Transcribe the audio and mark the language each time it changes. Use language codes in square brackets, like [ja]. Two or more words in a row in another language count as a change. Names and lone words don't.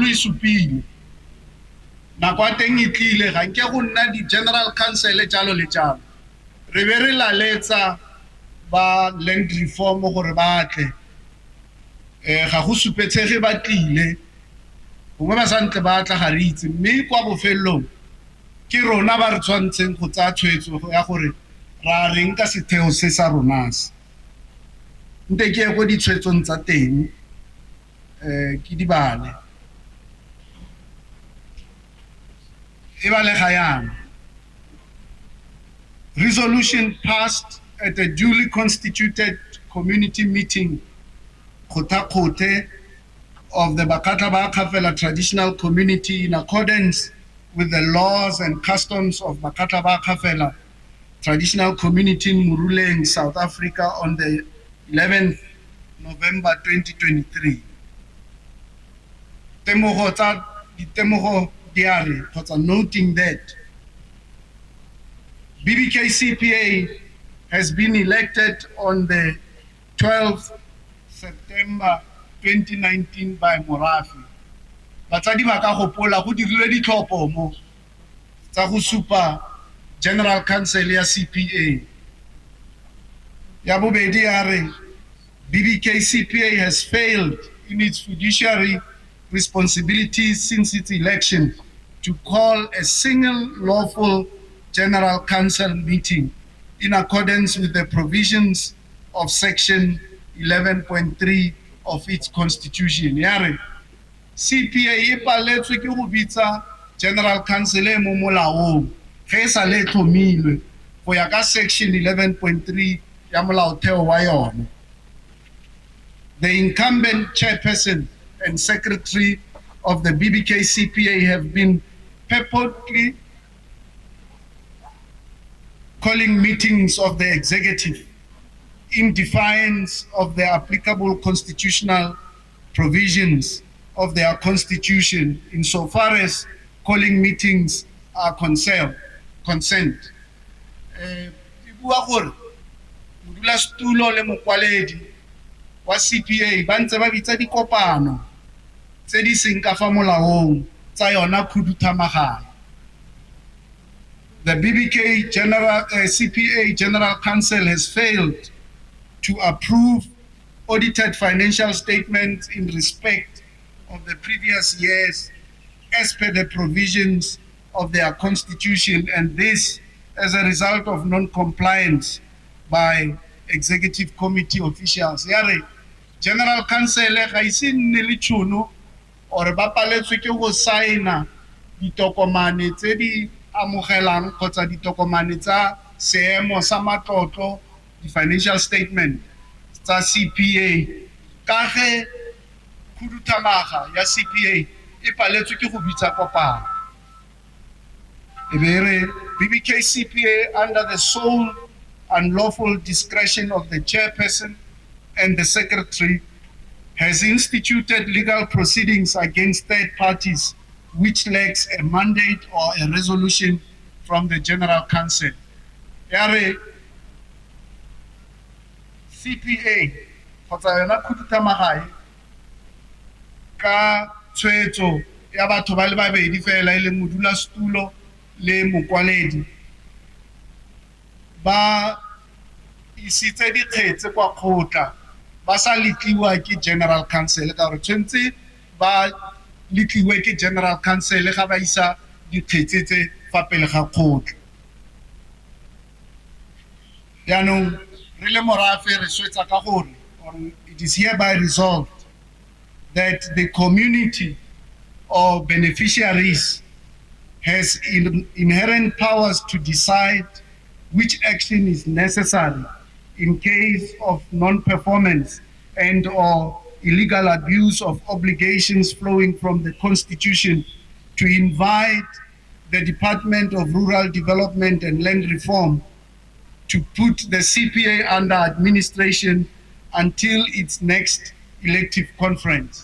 [tn] e supile nako a teng e tlile ga nke go nna di [en] general council [tn] jalo le jalo re be re laletsa ba [en] land reform [tn] gore ba tle ga go supetsege ba tlile gongwe ba santle ba tla ga re itse mme kwa bofelong ke rona ba re tshwantseng go tsaya tshwetso ya gore ra reng ka setheo se sa rona se nte ke go ditshwetsong tsa teng ke di bale e bale ga yana [en] resolution passed at a duly constituted community meeting Kgothakgothe of the Kgothakgothe traditional community in accordance with the laws and customs of Kgothakgothe traditional community in Moruleng, South Africa on the 11th November 2023. Temogo diary, noting that BBK CPA has been elected on the 12th September 2019 by Morafi. [tn] Batsadi ba ka gopola go dirile ditlhopho mo tsa go supa [en] General Council [tn] ya CPA. Ya bobedi ya re [en] BBK CPA has failed in its fiduciary responsibilities since its election to call a single lawful General Council meeting in accordance with the provisions of Section 11.3 of its constitution. [tn] Yare CPA e paletswe ke go bitsa [en] General Council [tn] e mo molaong ge sa le tlhomilwe go ya ka Section 11.3 ya molaotheo wa yona. [en] The incumbent chairperson and secretary of the BBK CPA have been purportedly calling meetings of the executive in defiance of the applicable constitutional provisions of their constitution insofar as calling meetings are consent. [tn] Ibua gore modulasetulo le mokwaledi wa CPA ba ntse ba bitsa dikopano tse di seng ka fa molaong tsa yona Kgothakgothe. [en] The BBK CPA General Council has failed to approve audited financial statements in respect of the previous years as per the provisions of their constitution, and this as a result of non-compliance by executive committee officials. [tn] Yare [en] General Council [tn] ga ise nne le tšhono or ba paletswe ke go saena ditokomane tse di amogelang kgotsa ditokomane tsa seemo sa matlotlo di- [en] financial statement [tn] tsa CPA ka ge Kgothakgothe ya CPA e paletswe ke go bitsa kopano. [en] BBK CPA, under the sole and lawful discretion of the chairperson and the secretary, has instituted legal proceedings against third parties which lacks a mandate or a resolution from the General Council. [tn] Yare CPA kgotsa yona Kgothakgothe ka tshwetso ya batho ba le babedi fela e leng modulasetulo le mokwaledi ba isitse dikgetse kwa kgotla ba sa letliwa ke [en] General Council [tn] ka re tshwentse ba letliwe ke [en] General Council [tn] ga ba isa dikgetse tse fa pele ga kgotla. yaanong re le morafe re swetsa ka gore, [en] or it is hereby resolved that the community or beneficiaries has inherent powers to decide which action is necessary in case of non-performance and or illegal abuse of obligations flowing from the Constitution, to invite the Department of Rural Development and Land Reform to put the CPA under administration until its next elective conference.